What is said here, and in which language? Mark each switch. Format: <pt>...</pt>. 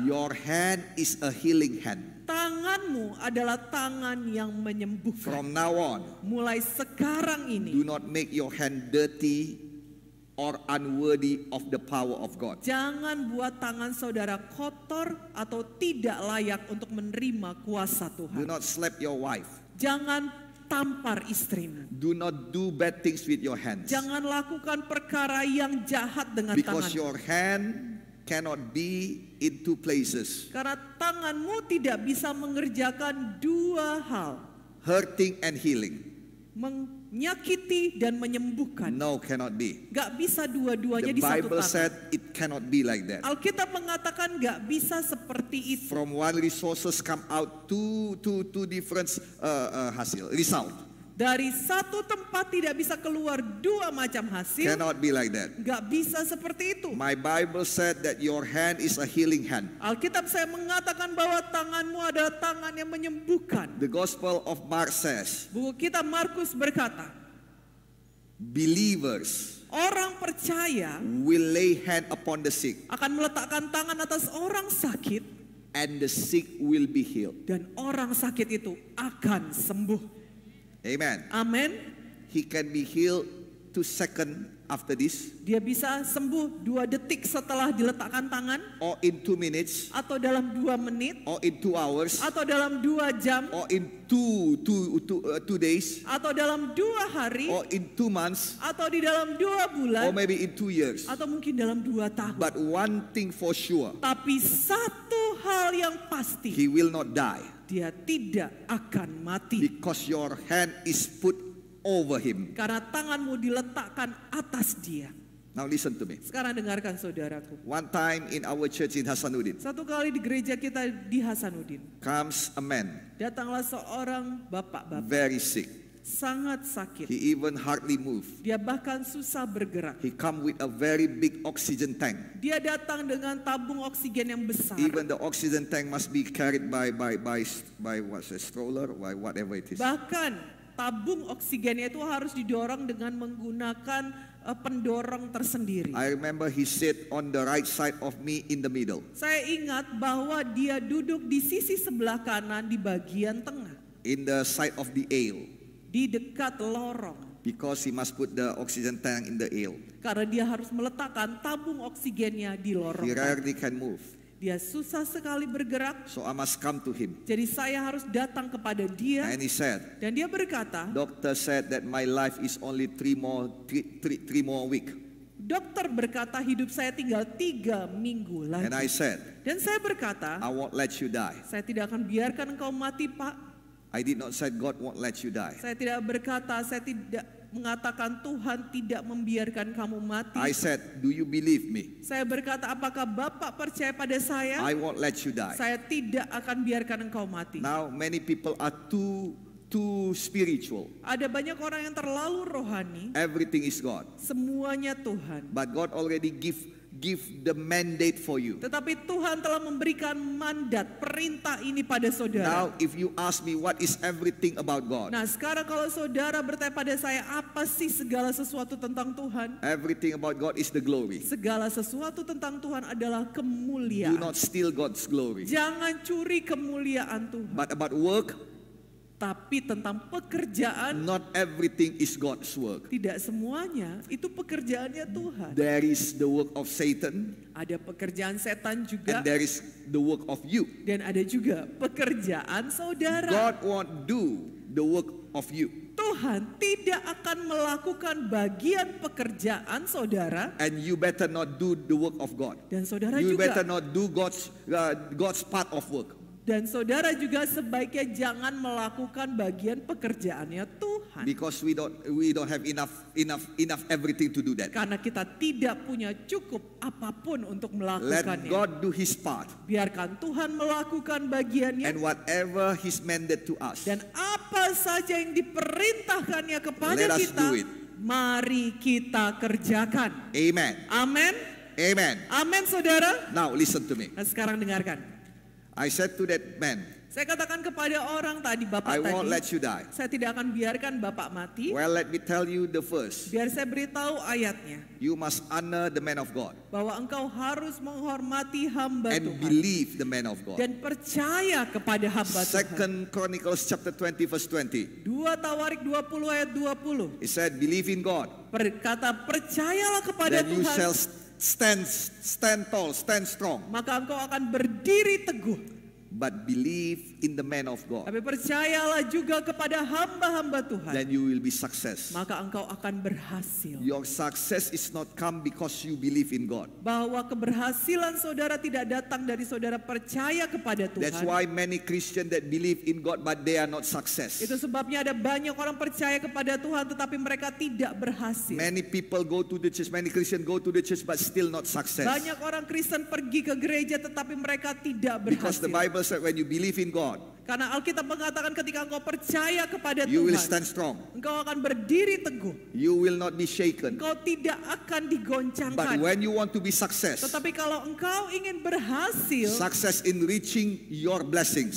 <en>your hand is a healing hand.</en> <id>tanganmu adalah tangan yang menyembuhkan.</id> <en>From now on,</en> <id>Mulai sekarang</id> <en>do</en> <id>ini,</id> <en>not make your hand dirty or unworthy of the power of God.</en> <id>jangan buat tangan saudara kotor atau tidak layak untuk menerima kuasa</id> <en>Do</en> <id>Tuhan.</id> <en>not slap your wife.</en> <id>Jangan tampar istrimu.</id> <en>Do not do bad things with your hands.</en> <id>Jangan lakukan perkara yang jahat dengan</id> <en>Because</en> <id>tangan.</id> <en>your hand cannot be in two places,</en> <id>Karena tanganmu tidak bisa mengerjakan dua hal.</id> <en>hurting and healing.</en> <id>Menyakiti dan menyembuhkan.</id> <en>No, cannot be.</en> <id>Gak bisa dua-duanya</id> <en>The</en> <id>di satu</id> <en>Bible</en> <id>tangan.</id> <en>said it cannot be like that.</en> <id>Alkitab mengatakan gak bisa seperti itu.</id> <en>From one resources come out two different result.</en> <id>Dari satu tempat tidak bisa keluar dua macam hasil.</id> <en>Cannot be like that.</en> <id>Gak bisa seperti itu.</id> <en>My Bible said that your hand is a healing hand.</en> <id>Alkitab saya mengatakan bahwa tanganmu adalah tangan yang menyembuhkan.</id> <en>The Gospel of Mark says,</en> <id>Buku kita Markus berkata,</id> <en>believers</en> <id>orang percaya</id> <en>will lay hand upon the sick,</en> <id>akan meletakkan tangan atas orang sakit,</id> <en>and the sick will be healed.</en> <id>dan orang sakit itu akan sembuh.</id> <en>Amen.</en> <id>Amin.</id> <en>He can be healed 2 seconds after this,</en> <id>Dia bisa sembuh 2 detik setelah diletakkan tangan,</id> <en>or in 2 minutes,</en> <id>atau dalam 2 menit,</id> <en>or in 2 hours,</en> <id>atau dalam 2 jam,</id> <en>or in two days,</en> <id>atau dalam 2 hari,</id> <en>or in 2 months,</en> <id>atau di dalam 2 bulan,</id> <en>or maybe in 2 years.</en> <id>atau mungkin dalam 2 tahun.</id> <en>But one thing for sure,</en> <id>Tapi satu hal yang pasti,</id> <en>he will not die</en> <id>dia tidak akan mati.</id> <en>because your hand is put over him.</en> <id>Karena tanganmu diletakkan atas dia.</id> <en>Now listen to me.</en> <id>Sekarang dengarkan saudaraku.</id> <en>One time in our church in Hasanuddin,</en> <id>Satu kali di gereja kita di Hasanuddin,</id> <en>comes a man,</en> <id>datanglah seorang bapak-bapak</id> <en>very sick.</en> <id>sangat sakit.</id> <en>He even hardly move.</en> <id>Dia bahkan susah bergerak.</id> <en>He come with a very big oxygen tank.</en> <id>Dia datang dengan tabung oksigen yang besar.</id> <en>Even the oxygen tank must be carried by what's a stroller, by whatever it is.</en> <id>Bahkan tabung oksigennya itu harus didorong dengan menggunakan pendorong tersendiri.</id> <en>I remember he sat on the right side of me in the middle.</en> <id>Saya ingat bahwa dia duduk di sisi sebelah kanan di bagian tengah,</id> <en>In the side of the aisle,</en> <id>di dekat lorong.</id> <en>because he must put the oxygen tank in the aisle.</en> <id>Karena dia harus meletakkan tabung oksigennya di lorong.</id> <en>He rarely can move.</en> <id>Dia susah sekali bergerak.</id> <en>So I must come to him.</en> <id>Jadi saya harus datang kepada dia.</id> <en>And he said,</en> <id>Dan dia berkata,</id> <en>doctor said that my life is only three more week.</en> <id>dokter berkata hidup saya tinggal 3 minggu lagi.</id> <en>And I said,</en> <id>Dan saya berkata,</id> <en>I won't let you die.</en> <id>saya tidak akan biarkan engkau mati, Pak.</id> <en>I did not say God won't let you die.</en> <id>Saya tidak berkata, saya tidak mengatakan Tuhan tidak membiarkan kamu mati.</id> <en>I said, do you believe me?</en> <id>Saya berkata, apakah Bapak percaya pada saya?</id> <en>I won't let you die.</en> <id>Saya tidak akan biarkan engkau mati.</id> <en>Now many people are too spiritual.</en> <id>Ada banyak orang yang terlalu rohani.</id> <en>Everything is God.</en> <id>Semuanya Tuhan.</id> <en>But God already give the mandate for you.</en> <id>Tetapi Tuhan telah memberikan mandat, perintah ini pada saudara.</id> <en>Now if you ask me what is everything about God,</en> <id>Nah sekarang kalau saudara bertanya pada saya, apa sih segala sesuatu tentang Tuhan?</id> <en>everything about God is the glory.</en> <id>Segala sesuatu tentang Tuhan adalah</id> <en>Do</en> <id>kemuliaan.</id> <en>not steal God's glory.</en> <id>Jangan curi kemuliaan Tuhan.</id> <en>But about work,</en> <id>Tapi tentang pekerjaan,</id> <en>not everything is God's work.</en> <id>tidak semuanya itu pekerjaannya Tuhan.</id> <en>There is the work of Satan,</en> <id>Ada pekerjaan setan juga,</id> <en>and there is the work of you.</en> <id>dan ada juga pekerjaan saudara.</id> <en>God won't do the work of you,</en> <id>Tuhan tidak akan melakukan bagian pekerjaan saudara,</id> <en>and you better not do the work of God.</en> <id>dan saudara</id> <en>You</en> <id>juga</id> <en>better not do God's part of work.</en> <id>dan saudara juga sebaiknya jangan melakukan bagian pekerjaannya Tuhan.</id> <en>Because we don't have enough everything to do that.</en> <id>Karena kita tidak punya cukup apapun untuk</id> <en>Let</en> <id>melakukannya.</id> <en>God do His part,</en> <id>Biarkan Tuhan melakukan bagiannya.</id> <en>and whatever His mandate to us,</en> <id>Dan apa saja yang diperintahkannya kepada</id> <en>Let us</en> <id>kita,</id> <en>do it.</en> <id>mari kita kerjakan.</id> <en>Amen.</en> <id>Amin.</id> <en>Amen.</en> <id>Amin saudara.</id> <en>Now listen to me.</en> <id>Nah sekarang dengarkan.</id> <en>I said to that man,</en> <id>Saya katakan kepada orang tadi, bapak</id> <en>I won't let</en> <id>tadi,</id> <en>you die.</en> <id>saya tidak akan biarkan bapak mati.</id> <en>Well, let me tell you the verse.</en> <id>Biar saya beritahu ayatnya.</id> <en>You must honor the man of God</en> <id>Bahwa engkau harus menghormati hamba</id> <en>and</en> <id>Tuhan.</id> <en>believe the man of God.</en> <id>Dan percaya kepada hamba Tuhan.</id> <en>Second Chronicles chapter 20 verse 20.</en> <id>2 Tawarik 20 ayat 20.</id> <en>It said, believe in God,</en> <id>Berkata, percayalah kepada</id> <en>then you</en> <id>Tuhan.</id> <en>shall stand tall, stand strong.</en> <id>Maka engkau akan berdiri teguh.</id> <en>But believe in the man of God,</en> <id>Tapi percayalah juga kepada hamba-hamba Tuhan.</id> <en>then you will be success.</en> <id>Maka engkau akan berhasil.</id> <en>Your success is not come because you believe in God.</en> <id>Bahwa keberhasilan saudara tidak datang dari saudara percaya kepada Tuhan.</id> <en>That's why many Christians that believe in God but they are not success.</en> <id>Itu sebabnya ada banyak orang percaya kepada Tuhan tetapi mereka tidak berhasil.</id> <en>Many people go to the church, many Christians go to the church but still not success.</en> <id>Banyak orang Kristen pergi ke gereja tetapi mereka tidak</id> <en>Because the</en> <id>berhasil.</id> <en>Bible said when you believe in God,</en> <id>Karena Alkitab mengatakan ketika engkau percaya kepada</id> <en>you will</en> <id>Tuhan,</id> <en>stand strong.</en> <id>engkau akan berdiri teguh.</id> <en>You will not be shaken.</en> <id>Engkau tidak akan</id> <en>But</en> <id>digoncangkan.</id> <en>when you want to be success,</en> <id>Tetapi kalau engkau ingin berhasil,</id> <en>success in reaching your blessings,</en>